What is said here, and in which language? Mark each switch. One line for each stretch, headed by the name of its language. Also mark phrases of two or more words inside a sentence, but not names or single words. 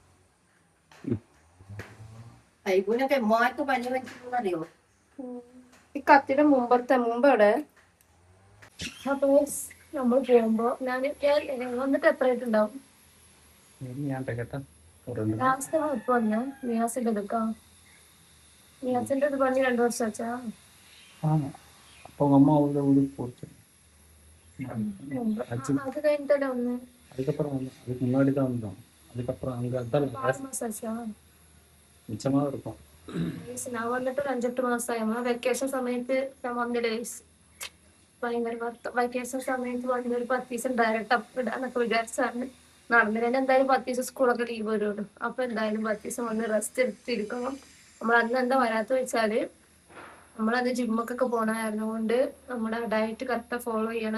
Malayalam: ഈ കത്തിയുടെ മുമ്പെവിടെ അപ്പൊ നമ്മൾ പോകുമ്പോ ഞാൻ വന്നിട്ട് എത്ര ആയിട്ടുണ്ടാവും? ലാസ്റ്റ് ഇപ്പൊ വന്ന നിയാസിന്റെ എടുക്കാം. നിയാസിന്റെ ഒരു പണി 2 വർഷം വെച്ചാ.
Tamil: அப்போ உங்க அம்மா ஊருக்கு போச்சு.
Malayalam: അത് കഴിഞ്ഞിട്ടല്ലേ ഒന്ന്
Tamil: அதுக்கப்புறம் அதுக்கு முன்னாடி தான் வந்தோம். அதுக்கப்புறம் அங்க அதான்
Malayalam: 6 മാസം വെച്ചാ.
Tamil: மிச்சமா இருக்கும்.
Malayalam: ഞാൻ വന്നിട്ട് ഒരു 5-8 മാസമായി. നമ്മളെ വെക്കേഷൻ സമയത്ത് ഞാൻ വന്നില്ലേ, ഭയങ്കര വെക്കേഷൻ സമയത്ത് വന്നൊരു 10 ദിവസം
English: direct up
Malayalam: ഇടാന്നൊക്കെ വിചാരിച്ചാണ് നടന്നില്ല. എന്തായാലും 10 ദിവസം സ്കൂളൊക്കെ ലീവ് വരുള്ളൂ. അപ്പൊ എന്തായാലും 10 ദിവസം വന്ന് റെസ്റ്റ് എടുത്തിരിക്കണം. നമ്മൾ അന്ന് എന്താ വരാത്ത വെച്ചാല്, നമ്മളന്ന് ജിമ്മൊക്കെ പോണായിരുന്നു കൊണ്ട് നമ്മുടെ
English: diet correct follow
Malayalam: ചെയ്യണം.